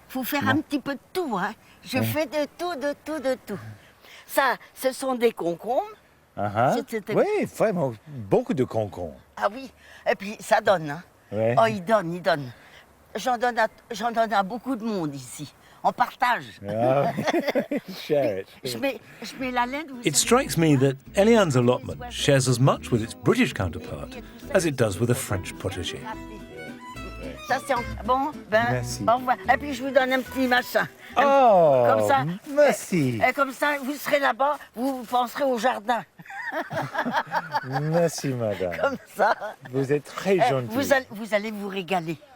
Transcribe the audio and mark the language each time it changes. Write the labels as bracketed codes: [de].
[fr] Il faut faire un petit peu de tout. Hein. Je fais de tout. Ça, ce sont des concombres. Oui, vraiment, beaucoup de concombres. Ah oui. Et puis, ça donne. Hein. Ouais. Oh, il donne. J'en donne à beaucoup de monde ici. On partage. [en] Ah, share it. [fr] Je mets la laine. [en] It strikes me that Eliane's allotment shares as much with its British counterpart as it does with a French potager. [fr] Ça, c'est bon, ben, Merci. au revoir. Et puis, je vous donne un petit machin. Oh, comme ça. merci. Et comme ça, vous serez là-bas, vous penserez au jardin. Merci, madame. Comme ça. Vous êtes très gentille. Vous allez vous régaler.